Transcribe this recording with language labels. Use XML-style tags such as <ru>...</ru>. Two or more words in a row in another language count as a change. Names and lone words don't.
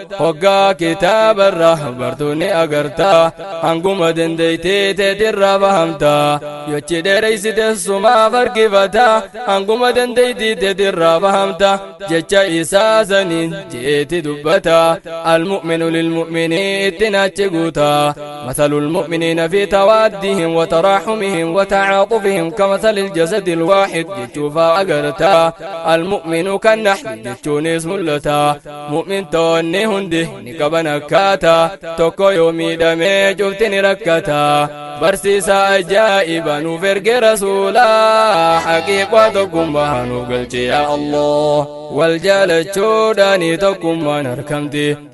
<om>Hoggaa kitaabarra bartuu ni agarta. Hanguma dandeeytee teetirraa fahamta. Yochi dheereysite sumaa farkifata. Hanguma dandeeytii teetirraa fahamta. Jecha isaa saniin jeeti dubbata.</om> <ar>Al-mu'minu lil-mu'minii</ar> <om>ittiin achi guuta.</om> <ar>مثل المؤمنين في توادهم وتراحمهم وتعاطفهم كمثل الجسد الواحد</ar> <om>jechuufaa agarta. Al-mu'minu kan nahli jechuunis mul'ata. Mu'mintoonni hundi ni qaban akkaata. Tokko yoo miidhamee cufti ni rakkata. Barsiisa ajaa'iba nuuf erge Rasuula. Haqiiqaa tokkummaa nuuf galchi</om> <ar>yaa Allah.</ar> <om>Wal jaalachuudhaani tokkummaan harkamti.</om>